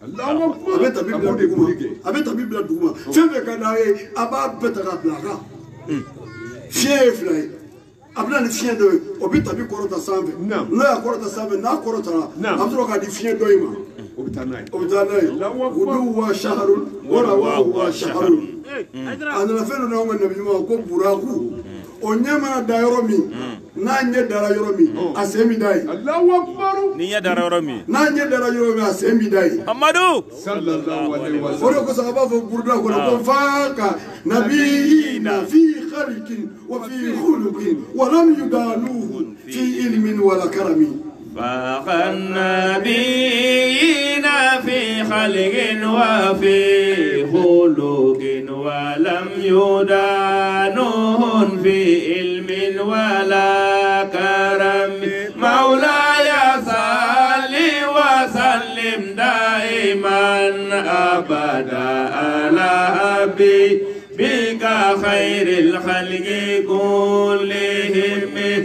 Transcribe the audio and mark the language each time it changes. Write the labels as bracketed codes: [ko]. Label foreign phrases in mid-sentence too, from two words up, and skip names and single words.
[bm] bɛ tapi bila duguma a bɛ tapi bila duguma fɛn fɛn ka d'a ye a b'a bɛɛ ta k'a bila a kan fiɲɛ ye fila ye a bɛ na ni fiɲɛ dɔ ye o bɛ tapi kɔrɔta sanfɛ n'o y'a kɔrɔta sanfɛ n'a kɔrɔtara a bɛ sɔrɔ k'a di fiɲɛ dɔ in ma o bɛ taa n'a ye [ar] هدوا شهر ولا وا شهر [bm] a nana fɛn dɔ n'anw ka nabi ɲuman ko buraku o ɲɛ mana da yɔrɔ min n'a ɲɛ dara yɔrɔ min a sen bɛ da ye ni ɲɛ dara yɔrɔ min n'a ɲɛ dara yɔrɔ min a sen bɛ da ye Amadu o de kosɔn a b'a fɔ buruda kɔnɔ ko [ar] فاق نبيينا في خلق وفي خلق ولم يدانوه في علم ولا كرم فاق النبيين في خلق وفي خلق ولم يدانوهن في علم ولا كرم مولاي صل وسلم دائما ابدا على حبيبك خير الخلق كلهم